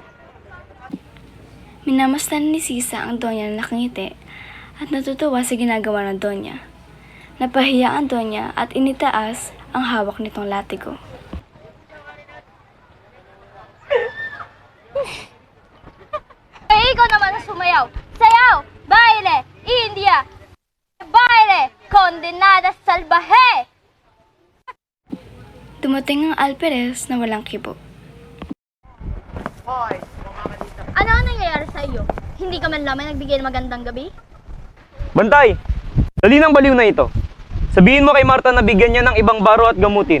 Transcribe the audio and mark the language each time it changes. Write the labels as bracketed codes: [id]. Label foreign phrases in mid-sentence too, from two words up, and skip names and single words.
[tl] Minamasdan ni Sisa ang Doña na nakangiti at natutuwa sa ginagawa ng Doña. Napahiya ang Doña at initaas ang hawak nitong latigo. Eh, ikaw naman ang sumayaw! Sayaw! [es] Baile! India! Baile! Condenada salvaje! [tl] Dumating ang Alperes na walang kibo. Ano ang nangyayari sa iyo? Hindi ka man lamang nagbigay ng magandang gabi? Bantay! Dali ng baliw na ito. Sabihin mo kay Marta na bigyan niya ng ibang baro at gamutin.